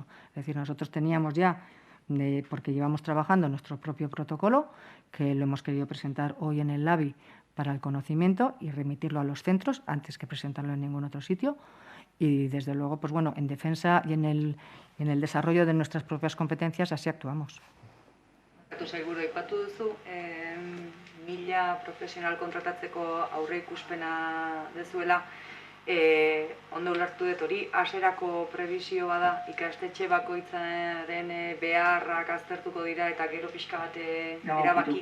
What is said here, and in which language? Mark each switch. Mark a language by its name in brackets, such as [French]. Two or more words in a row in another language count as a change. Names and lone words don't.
[Spanish] Es decir, nosotros teníamos ya, porque llevamos trabajando nuestro propio protocolo, que lo hemos querido presentar hoy en el LABI para el conocimiento y remitirlo a los centros antes que presentarlo en ningún otro sitio. Y, desde luego, pues bueno, en defensa y en el desarrollo de nuestras propias competencias así actuamos. [Basque] Sailburu, aipatu duzu, 1000 profesional kontratatzeko aurreikuspena dezuela, ondo ulertu dut hori, hasierako prebizioa da ikastetxe bakoitzaren beharrak aztertuko dira eta gero pixka bat erabaki.